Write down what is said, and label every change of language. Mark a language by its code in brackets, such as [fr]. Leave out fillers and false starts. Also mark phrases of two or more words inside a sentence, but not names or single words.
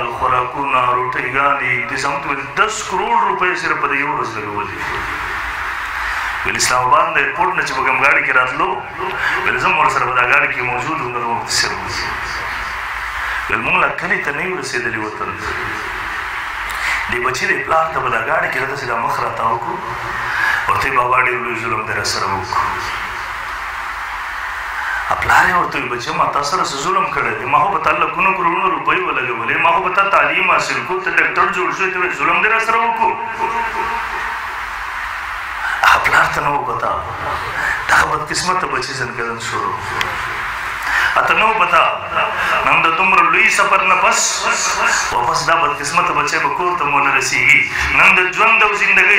[ps] خوراکونه روټۍ انتظامات 10 کروڑ روپۍ صرف په دې یو ورځ لګولې ویل اسلام آباد د ایرپورټ نه چې په کوم ګاډي کې راتلو ویل زه هم ورسره په دا ګاډي کې موجود وم د مفتي صاحب ویل موږ لا کلي ته نه یو رسېدلي وطن دې بچي دې پلار ته په دا ګاډي کې داسې دا مخ راتاو کړو ورته بابا ډېر لوی ظلم دی راسره وکړو پلار یې ورته ویل بچه ما تا سره څه ظلم کړی دی ما خو په تا لکونو کروڑونو روپۍ ولګولې ما خو په تا تعلیم حاصل کړو ته ډاکټر جوړ شوې ته ظلم دې راسره وکړو هغه پلار ته نه و پته دغه بدقسمته بچي ځنکدن شروع اته نه و پته نن د دومره لوی سفر نه پس واپس دا بدقسمته بچی به کور ته مو نه رسېږي نن د ژوند او زندګۍ